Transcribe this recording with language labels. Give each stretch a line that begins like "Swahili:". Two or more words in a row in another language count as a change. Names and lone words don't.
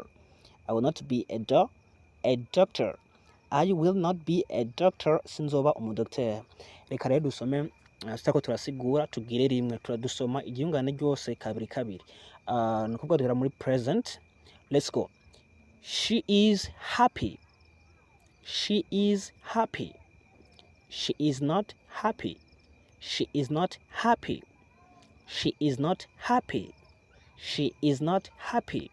English: I will not be a doctor. I will not be a doctor.
Rundi: Sinzoba umudokter. Reka rero dusome sitako turasigura tugire rimwe turadusoma igihungane ryose kabiri. Nukuvuga duhera muri present.
English: Let's go. She is happy. She is happy. She is not happy. She is not happy. She is not happy. She is not happy.